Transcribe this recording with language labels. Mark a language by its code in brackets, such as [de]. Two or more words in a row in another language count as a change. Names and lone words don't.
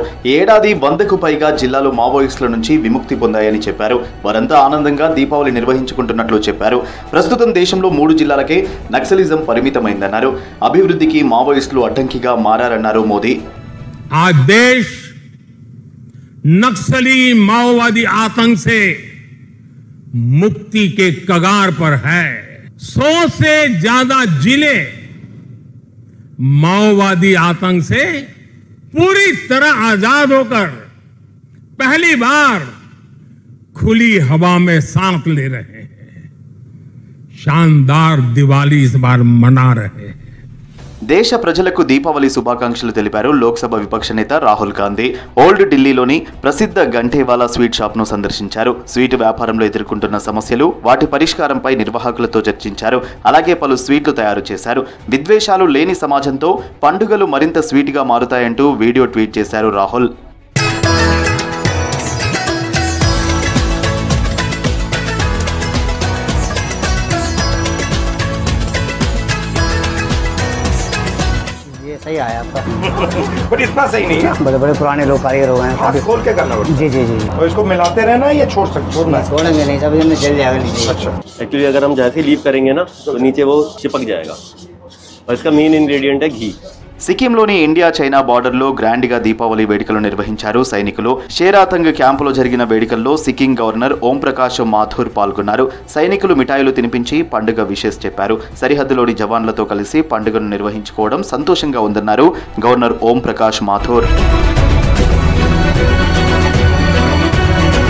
[te] ఈ ఏడాది 100కు పైగా జిల్లాలు మావోయిస్టుల నుంచి విముక్తి పొందాయని చెప్పారు. వారంతా ఆనందంగా దీపావళి నిర్వహించుకుంటున్నట్లు చెప్పారు. ప్రస్తుతం దేశంలో 3 జిల్లాలకే నక్సలిజం పరిమితమైందన్నారు. అభివృద్ధికి మావోయిస్టులు అడ్డంకిగా మారారన్నారు మోదీ. [hi] आ देश नक्सली माओवादी आतंक से मुक्ति के कगार पर है. 100 से ज्यादा जिले माओवादी आतंक से पूरी तरह आजाद होकर पहली बार खुली हवा में सांस ले रहे हैं. शानदार दिवाली इस बार मना रहे हैं. [te] దేశ ప్రజలకు దీపావళి శుభాకాంక్షలు తెలిపారు లోక్సభ విపక్ష నేత రాహుల్ గాంధీ. ఓల్డ్ ఢిల్లీలోని ప్రసిద్ధ గంటేవాలా స్వీట్ షాప్ను సందర్శించారు. స్వీట్ వ్యాపారంలో ఎదుర్కొంటున్న సమస్యలు, వాటి పరిష్కారంపై నిర్వాహకులతో చర్చించారు. అలాగే పలు స్వీట్లు తయారు చేశారు. విద్వేషాలు లేని సమాజంతో పండుగలు మరింత స్వీట్గా మారుతాయంటూ [en] video tweet [te] చేశారు రాహుల్. [hi] सही आया आपका. पर इतना सही नहीं है. बड़े बड़े पुराने लोग कारीगर हो गए हैं. हाथ खोल के करना पड़ता है. जी जी जी. और इसको मिलाते रहना है या छोड़ना है? छोड़ेंगे नहीं, सब में जल जाएगा नीचे. अच्छा. एक्चुअली अगर हम जैसे लीव करेंगे ना तो नीचे वो चिपक जाएगा और इसका [en] main ingredient [hi] है घी. [te] సిక్కింలోని ఇండియా చైనా బార్డర్లో గ్రాండ్గా దీపావళి వేడుకలు నిర్వహించారు సైనికులు. షేరాతంగ్ క్యాంపులో జరిగిన వేడుకల్లో సిక్కిం గవర్నర్ ఓం ప్రకాష్ మాథూర్ పాల్గొన్నారు. సైనికులు మిఠాయిలు తినిపించి పండుగ విషెస్ చెప్పారు. సరిహద్దులోని జవాన్లతో కలిసి పండుగను నిర్వహించుకోవడం సంతోషంగా ఉందన్నారు గవర్నర్ ఓం ప్రకాష్ మాథూర్.